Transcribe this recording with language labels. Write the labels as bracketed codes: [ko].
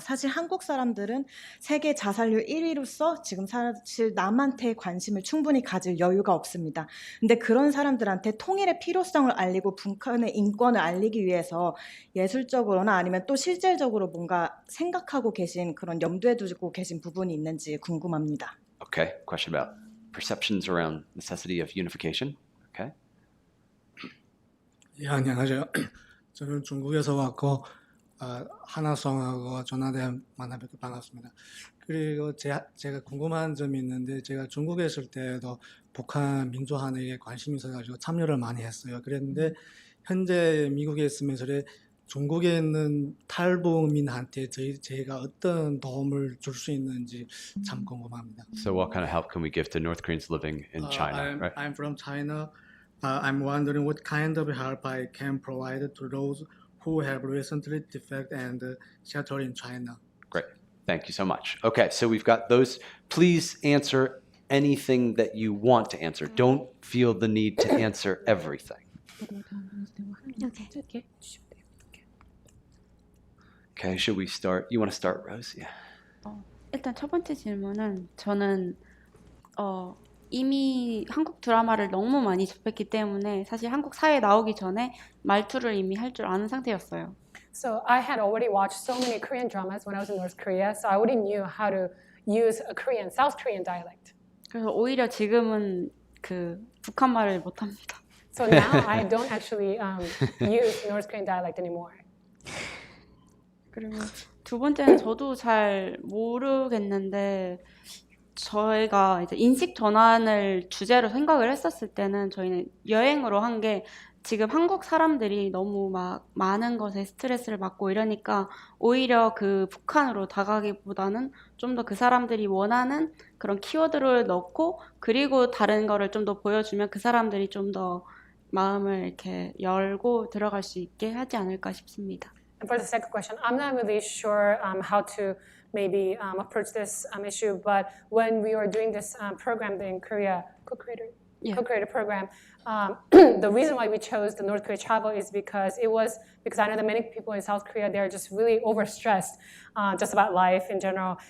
[ko] 사실 한국 사람들은 세계 자살률 1위로서 지금 사실 남한테 관심을 충분히 가질 여유가 없습니다. 근데 그런 사람들한테 통일의 필요성을 알리고 북한의 인권을 알리기 위해서 예술적으로나 아니면 또 실질적으로 뭔가 생각하고 계신 그런 염두에 두고 계신 부분이 있는지 궁금합니다. [en] Okay, question about perceptions around necessity of unification. Okay. [ko] 예, 안녕하세요. 저는 중국에서 왔고 하나성하고 조나단 만나뵙고 반갑습니다. 그리고 제가 궁금한 점이 있는데, 제가 중국에 있을 때도 북한 민주화에 관심이 있어가지고 참여를 많이 했어요. 그랬는데 현재 미국에 있으면서 중국에 있는 탈북민한테 저희가 어떤 도움을 줄 수 있는지 참 궁금합니다. [en] So what kind of help can we give to North Koreans living in China? Right? I'm from China. I'm wondering what kind of help I can provide to those who have recently defected and sheltered in China. Great. Thank you so much. Okay, so we've got those. Please answer anything that you want to answer. Don't feel the need to answer everything. Okay, should we start? You want to start, Rose? Yeah. [ko] 일단 첫 번째 질문은, 저는 이미 한국 드라마를 너무 많이 접했기 때문에 사실 한국 사회에 나오기 전에 말투를 이미 할 줄 아는 상태였어요. [en] So I had already watched so many Korean dramas when I was in North Korea, so I already knew how to use a South Korean dialect. [ko] 그래서 오히려 지금은 북한말을 못합니다. [en] So now I don't actually use North Korean dialect anymore. [ko] 그리고 두 번째는 저도 잘 모르겠는데, 저희가 이제 인식 전환을 주제로 생각을 했었을 때는 저희는 여행으로 한 게 지금 한국 사람들이 너무 막 많은 것에 스트레스를 받고 이러니까 오히려 그 북한으로 다가기보다는 좀 더 그 사람들이 원하는 그런 키워드를 넣고 그리고 다른 거를 좀 더 보여주면 그 사람들이 좀 더 마음을 이렇게 열고 들어갈 수 있게 하지 않을까 싶습니다. [en] And for the second question, I'm not really sure how to maybe approach this issue, but when we were doing this program in Korea, co-creator program, the reason why we chose the North Korea travel is because I know that many people in South Korea, they're just really overstressed just about life in general.